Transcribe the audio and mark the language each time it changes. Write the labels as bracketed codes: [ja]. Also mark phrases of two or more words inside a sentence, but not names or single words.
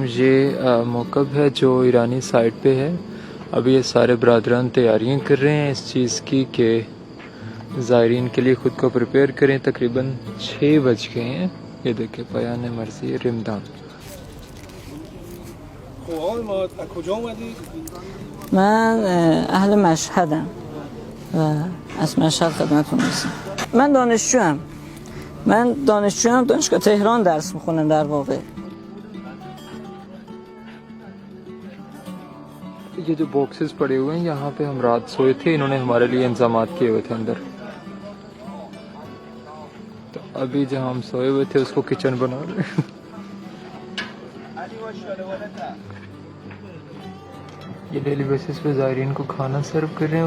[ur] یہ موقف ہے جو ایرانی سائیڈ پہ ہے۔ ابھی یہ سارے برادران تیاریاں کر رہے ہیں اس چیز کی کہ زائرین کے لیے خود کو پریپیئر کریں. تقریباً 6 بج گئے ہیں. یہ دیکھے [fa] پایانه مرزی رمدان. من اهل مشهدم و از مشهد خدمتتون رسید. من دانشجوام دانشگاه تهران درس میخونم در واقع. [ur] یہ جو باکسز پڑے ہوئے ہیں یہاں پہ ہم رات سوئے تھے، انہوں نے ہمارے لیے انتظام کیے ہوئے تھے اندر. تو ابھی جہاں ہم سوئے ہوئے تھے اس کو کچن بنا رہے ہیں. یہ [en] daily basis [ur] پہ زائرین کو کھانا سرو کر رہے ہیں.